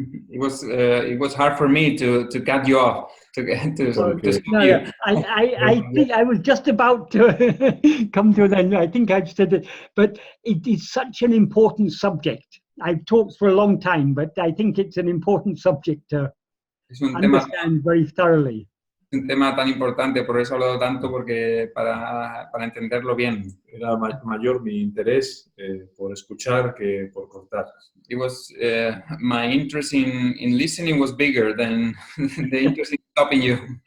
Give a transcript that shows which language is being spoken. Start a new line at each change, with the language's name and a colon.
English: It was hard for me to cut you off, to stop you. I think I was just about to come to that. I think I've said it, but it is such an important subject. I've talked for a long time, but I think it's an important subject to
Spanish: Es un tema
English: understand very thoroughly.
Spanish: un tema tan importante, por eso he hablado tanto, porque para entenderlo bien. Era mayor mi interés por escuchar que por cortar.
English: It was, my interest in listening was bigger than the interest in stopping you.